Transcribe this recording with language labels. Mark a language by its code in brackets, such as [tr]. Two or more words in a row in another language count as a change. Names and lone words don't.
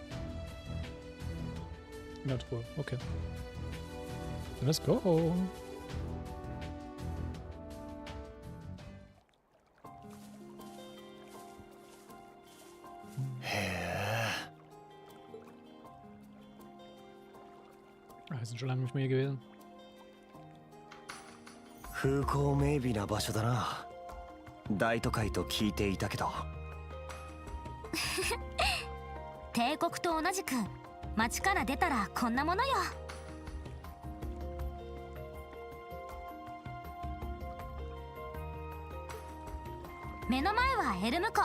[de] In der Truhe, [en] okay. Let's go! [de] Wir sind schon lange nicht mehr hier gewesen. [ja] 風光明媚な場所だな。大都会と聞いていたけど。帝国と同じく街から出たらこんなものよ。目の前はエルム湖。